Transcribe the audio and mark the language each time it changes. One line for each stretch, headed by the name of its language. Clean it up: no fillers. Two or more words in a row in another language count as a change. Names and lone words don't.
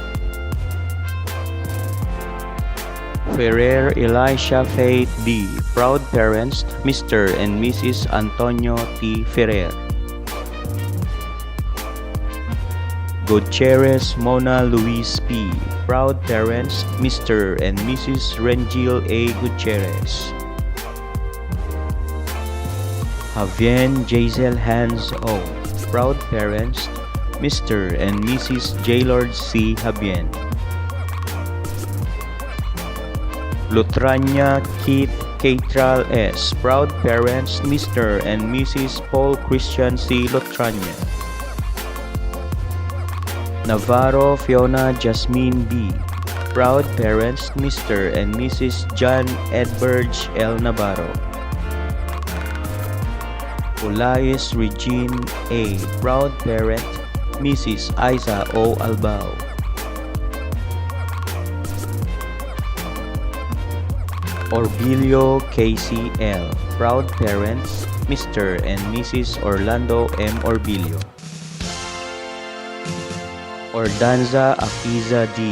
English: Ferrer Elisha Faith B. Proud parents, Mr. and Mrs. Antonio T. Ferrer. Gutierrez Mona Luis P. Proud parents, Mr. and Mrs. Rengil A. Gutierrez. Javien Jazel Hans O. Proud parents, Mr. and Mrs. Jaylord C. Javien. Lutrania Keith Catral S. Proud parents, Mr. and Mrs. Paul Christian C. Lutrania. Navarro Fiona Jasmine B. Proud parents, Mr. and Mrs. John Edberge L. Navarro. Olais Regine A. Proud parent, Mrs. Isa O. Albao. Orbilio Casey L. Proud parents, Mr. and Mrs. Orlando M. Orbilio. Ordanza Akiza D.